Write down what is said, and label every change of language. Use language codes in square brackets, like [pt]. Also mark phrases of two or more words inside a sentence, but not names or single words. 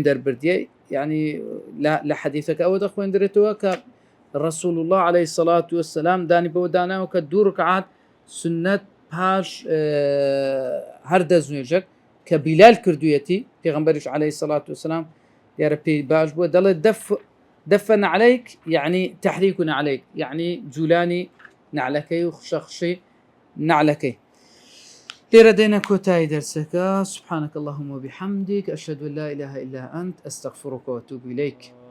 [ckb] دەربردیە یعنی لە حەدیثەکە ئەوە دەخوێندرێتەوە کە ڕەسوول الله [ar] عەلەیهی سەڵات وەسەلام [ckb] دانی بەوە داناوە کە دوو ڕکعات سنەت پاش هەر دەزنوێژەک کە بیلال کردوویەتی پێغەمبەریش [ar] عەلەیهی سەڵات وەسەلام [ckb] دیارە پێی باش بووە دەڵێت [ar] دەفەن عەلەیک [ckb] یعنی [ar] تەحریکون عەلەیک [ckb] یعنی جوولانی نعلەکەی و خشەخشی نعلەکەی. لێرە دێنە کۆتایی دەرسەکە. [ar] سبحانك اللهم وبحمدك أشهد أن لا إله إلا أنت أستغفرك وأتوب إليك.